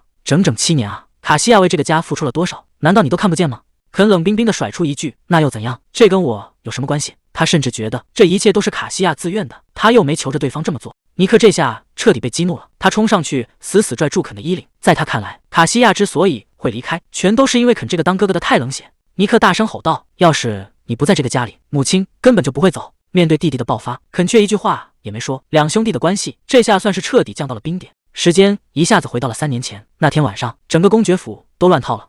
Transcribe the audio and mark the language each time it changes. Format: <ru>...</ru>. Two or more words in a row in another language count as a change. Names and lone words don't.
<zh>整整7年啊！卡西亞為這個家付出了多少？難道你都看不見嗎？” 肯冷冰冰地甩出一句：“那又怎樣？這跟我有什麼關係？” 他甚至覺得這一切都是卡西亞自願的，他又沒求着對方這麼做。尼克這下徹底被激怒了，他衝上去死死拽住肯的衣領。在他看來，卡西亞之所以會離開，全都是因為肯這個當哥哥的太冷血。尼克大聲吼道：“要是你不在這個家裡，母親根本就不會走。” 面對弟弟的爆發，肯卻一句話也沒說。兩兄弟的關係這下算是徹底降到了冰點。時間一下子回到了3年前，那天晚上，整個公爵府都亂套了。</zh>